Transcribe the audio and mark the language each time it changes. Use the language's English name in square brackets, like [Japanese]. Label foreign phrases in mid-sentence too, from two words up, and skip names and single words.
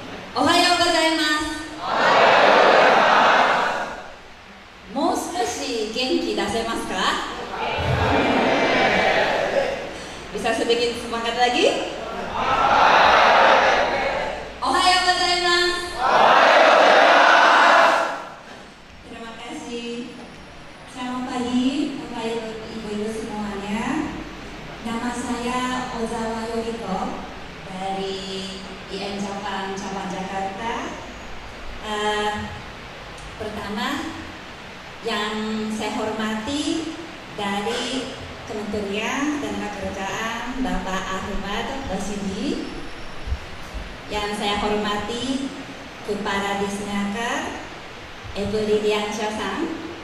[Japanese] おはようございます. もう少し元気出せますか? [Indonesian] Bisa sedikit semangat lagi? [Japanese] おはようございます. [Indonesian] Terima kasih. Selamat pagi Bapak Ibu semuanya. Nama saya Ozawa Yoriko dari IM Jepang Cabang Jakarta. Pertama, yang saya hormati dari Kementerian Ketenagakerjaan Bapak Ahmad Basidi, yang saya hormati Kepala Disnaker Ibu Lidiansyah-san,